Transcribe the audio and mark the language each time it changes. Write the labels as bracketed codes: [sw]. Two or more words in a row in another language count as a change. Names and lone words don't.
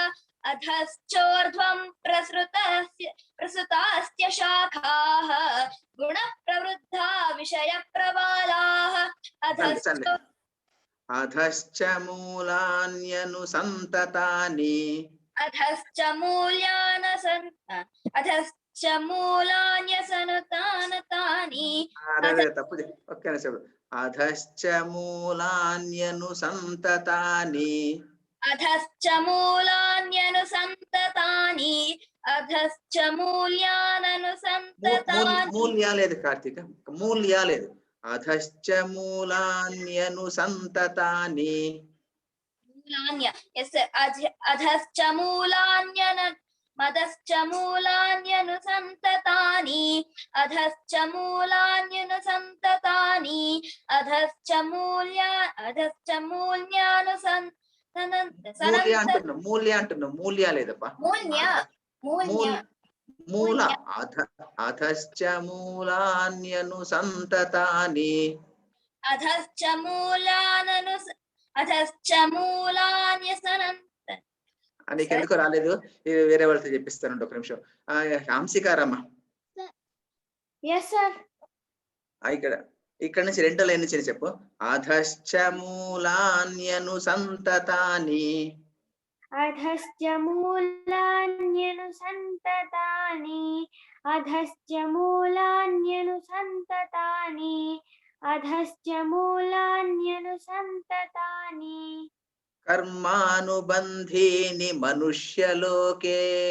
[sa] अधश्चोर्ध्वं प्रसृतास्य शाखाः गुणप्रवृद्धा विषयप्रवालाः। अधश्च मूलान्यनुसन्ततानि अधश्च मूलान्यसनुतानि [te] తప్పు ఒక్క నిమిషం [sa] అధశ్చ మూలాన్యనుసంతతాని अधश्च मूल्यान्यनुसन्ततानि अधश्च मूल्याननुसन्ततानि [te] మూల్యా లేదు కార్తీక మూల్యా లేదు [sa] అధశ్చ మూలాన్యనుసంతతాని मूलान्य yes अधश्च मूलान्यनुसन्ततानि अधश्च मूल्यानुसन्ततानि अधश्च [te] మూల్య అంటున్నాం మూల్యా లేదప్పా మూల [sa] అధశ్చ మూలాన్యనుసంతతాని अधश्च मूलान्यसन्ततानि [te] నీకు ఎందుకు రాలేదు వేరే వాళ్ళతో చెప్పిస్తాను ఒక నిమిషం హంసికారమ్మ ఇక్కడ నుంచి రెండో లైన్ నుంచి చెప్పు [sa] అధశ్చ మూలాన్యనుసంతతాని अधश्च मूलान्यनुसन्ततानि अधश्च मूलान्यनुसन्ततानि अधश्च मूलान्यनुसन्ततानि कर्मानुबन्धीनि मनुष्यलोके